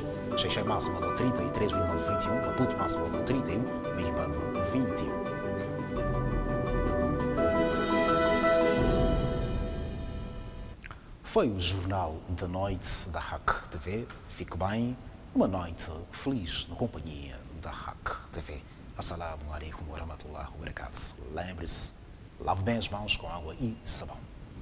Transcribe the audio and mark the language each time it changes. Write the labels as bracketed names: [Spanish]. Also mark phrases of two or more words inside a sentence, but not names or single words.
[Portuguese] Xexé, máxima de 33, mínima de 21. Maputo, máxima de 31, mínima de 21. Foi o Jornal da Noite da RAC TV. Fique bem, uma noite feliz na companhia da RAC TV. [Arabic] السلام عليكم ورحمة الله وبركاته. [Portuguese] Lembre-se, lave bem as mãos com água e sabão.